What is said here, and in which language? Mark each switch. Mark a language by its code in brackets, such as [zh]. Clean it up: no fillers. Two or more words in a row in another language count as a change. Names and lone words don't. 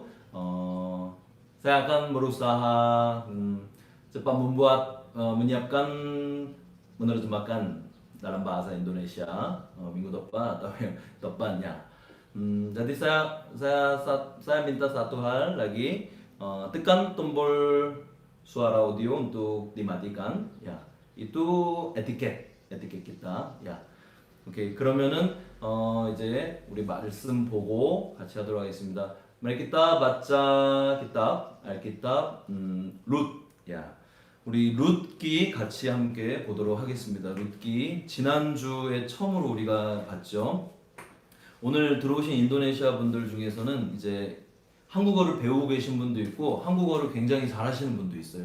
[id] Saya akan berusaha cepat menyiapkan menerjemahkan dalam bahasa Indonesia minggu depan atau depannya. Jadi saya minta satu hal lagi, tekan tombol suara audio untuk dimatikan. Ya, itu etiket kita. Ya, [ko] 오케이. 그러면은 이제 우리 말씀 보고 같이 하도록 하겠습니다. [id] Mari kita baca kitab, Alkitab Lut. [ko] 야, 우리 룻기 같이 함께 보도록 하겠습니다. 룻기 지난주에 처음으로 우리가 봤죠. 오늘 들어오신 인도네시아 분들 중에서는 이제 한국어를 배우고 계신 분도 있고 한국어를 굉장히 잘하시는 분도 있어요.